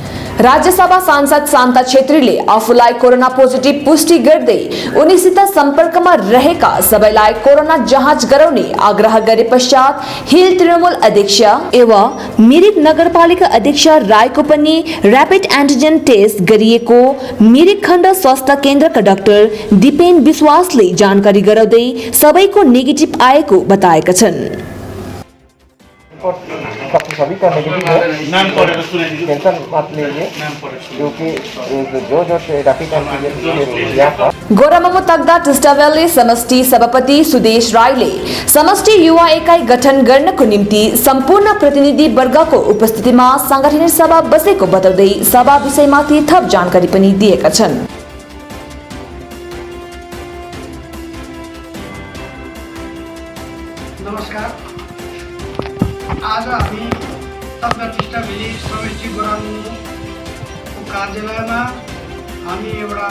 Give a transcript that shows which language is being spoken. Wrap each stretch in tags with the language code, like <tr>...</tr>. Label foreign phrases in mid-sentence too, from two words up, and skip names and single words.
<ne>राज्यसभा सांसद शान्ता छेत्रीले आफूलाई कोरोना पोजिटिभ पुष्टि गर्दै उनीसित सम्पर्कमा रहेका सबैलाई कोरोना जाँच गराउने आग्रह गरे पश्चात हिल तृणमूल अध्यक्ष एवं मिरिक नगरपालिका अध्यक्ष राईको पनि</ne> <en>rapid antigen test</en> <ne>गरिएको मिरिक खण्ड स्वास्थ्य केन्द्रका डाक्टर दिपेन विश्वासले जानकारी गराउँदै सबैको नेगेटिभ आएको बताएका छन्।</ne> <hi>सभी का नेगेटिव है। नाम टेंशन मत लीजिए क्योंकि जो</hi> <en>rapid antigen</en> <hi>किया था।</hi> <ne>गोरामामो तग्दा टिस्टावेलले समष्टि सभापति सुदेश राईले समष्टि युवा एकाइ गठन गर्नको निम्ति सम्पूर्ण प्रतिनिधि वर्गको उपस्थितिमा सांगठनिक सभा बसेको बताउँदै सभा विषयमाथि थप जानकारी पनि दिएका छन्। नमस्कार, आज हामी तग्दा टिस्टाभेली समष्टि गोरामुको कार्यालयमा हामी एउटा</ne>